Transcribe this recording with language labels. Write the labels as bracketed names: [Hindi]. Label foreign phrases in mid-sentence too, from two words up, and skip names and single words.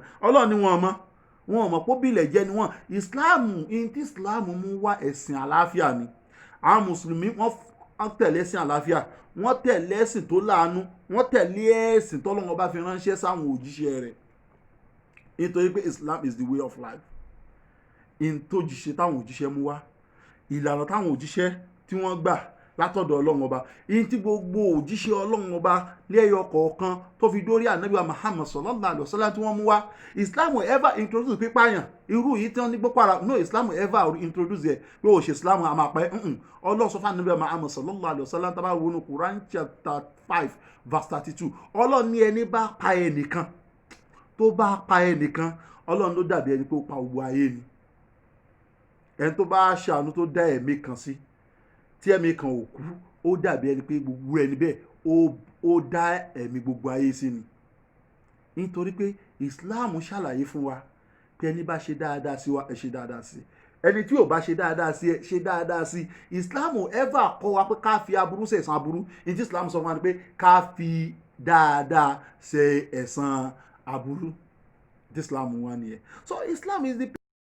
[Yoruba] Ọlọ́run ní wọn mọ̀ pé bilẹ̀ jẹ́ ni wọ́n. Islam tí Islam mú wá ẹ̀sìn àlàáfíà ni. Àwọn mùsùlùmí wọ́n tẹ̀lé ẹ̀sìn àlàáfíà, wọ́n tẹ̀lé ẹ̀sìn tó láàánú, wọ́n tẹ̀lé ẹ̀sìn tọ́lọ́run bá fi ránṣẹ́ sáwọn òjíṣẹ́ rẹ̀. Nítorí pé [English] Islam is the way of life. [Yoruba] In tó jíṣẹ́ táwọn òjíṣẹ́ mú wá, ìlànà táwọn òjíṣẹ́ tí wọ́n gbà látọ̀dọ̀ ọlọ́run ọba, in tí gbogbo òjíṣẹ́ ọlọ́run ọba lẹ́yọ kọ̀ọ̀kan tó fi dórí ànábì wa Muhammad [Arabic] صلى الله عليه وسلم [Yoruba] tí wọ́n mú wá. Islam [English] will ever introduce [Yoruba] pípààyàn irú yìí tí wọ́n ní gbọ́pọ̀ ara, no, Islam [English] will ever introduce [Yoruba] ẹ̀ pé ó ṣe Islam a máa pẹ́. Ọlọ́run sọ fún ànábì wa Muhammad [Arabic] صلى الله عليه وسلم [Yoruba] tá bá wo ní Quran [English] chapter 5 verse 32. [Yoruba] Ọlọ́run ní ẹni bá pa ẹnìkan, tó bá pa ẹnìkan, Ọlọ́run ló dàbí ẹni pé ó pa gbogbo ayé ni. Ẹni tó bá ṣàánú tó dá ẹ̀mí kan sí, tí ẹ̀mí kan ò kú, ó dàbí ẹni pé gbogbo ẹni bẹ́ẹ̀ ó dá ẹ̀mí gbogbo ayé sí ni. Nítorí pé Islam ṣàlàyé fún wa pé ẹni bá ṣe dáadáa sí wa, ẹ ṣe dáadáa sí. Ẹni tí ò bá ṣe dáadáa sí ẹ ṣe dáadáa sí. Islam ever kọ́ wa pé ká fi aburú ṣe ẹ̀san aburú. ní tí Islam sọ fún wa ni pé ká fi dáadáa ṣe ẹ̀san aburú. Tí Islam wà nìyẹn. [English] So Islam is the